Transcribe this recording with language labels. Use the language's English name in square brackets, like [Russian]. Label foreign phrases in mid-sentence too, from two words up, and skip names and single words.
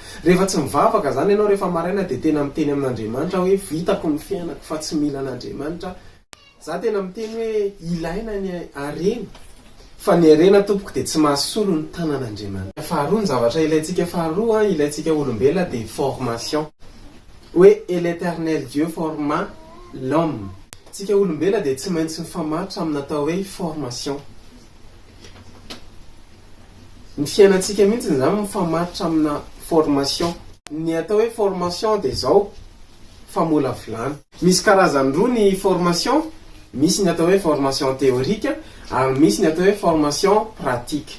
[Malagasy] Rehefa tsy mivavaka izany ianao rehefa maraina dia tena miteny amin'Andriamanitra hoe vitako ny fiainako fa tsy mila an'Andriamanitra. Za tena miteny hoe ilaina ny harena fa ny harena tompoko dia tsy mahasolo ny tanan'Andriamanitra. Faharoa ny zavatra ilaintsika faharoa ilaintsika olombelona dia formation. [French] Hoe et l'Éternel Dieu forma l'homme. [Malagasy] Tsika olombelona dia tsy maintsy mifamaritra amin'ny atao hoe formation. Ny fiainantsika mihitsy izany mifamaritra amina formation. Ny atao hoe formation dia izao famolavolana. Misy karazany roa ny formation. Misy ny atao hoe [French] formation théorique [Malagasy] ary misy ny atao hoe [French] formation pratique.